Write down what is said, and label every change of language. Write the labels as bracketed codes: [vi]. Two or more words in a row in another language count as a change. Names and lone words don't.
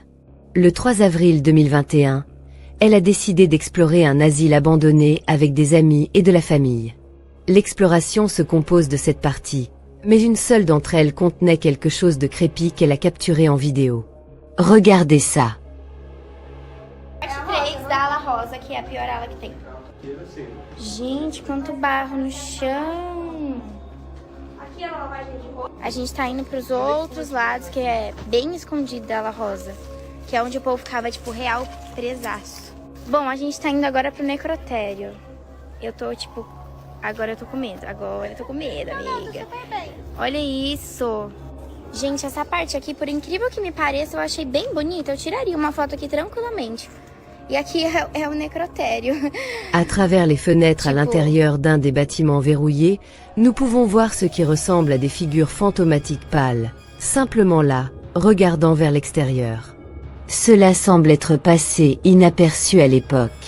[fr] Le 3 avril 2021, elle a décidé d'explorer un asile abandonné avec des amis et de la famille. L'exploration se compose de 7 parties, mais une seule d'entre elles contenait quelque chose de creepy qu'elle a capturé en vidéo. Regardez ça. [pt] Da ala rosa, que é a pior ala que tem. Gente, quanto barro no chão. Aqui é a lavagem de roupa. A gente tá indo pros outros lados, que é bem escondido da ala rosa. Que é onde o povo ficava, tipo, real presaço. Bom, a gente tá indo agora pro necrotério. Eu tô, tipo... Agora eu tô com medo. Agora eu tô com medo, amiga. Olha isso. Gente, essa parte aqui, por incrível que me pareça, eu achei bem bonita. Eu tiraria uma foto aqui tranquillamente. [fr] Et ici est un nécrotério. À travers les fenêtres à l'intérieur d'un des bâtiments verrouillés, nous pouvons voir ce qui ressemble à des figures fantomatiques pâles, simplement là, regardant vers l'extérieur. Cela semble être passé inaperçu à l'époque.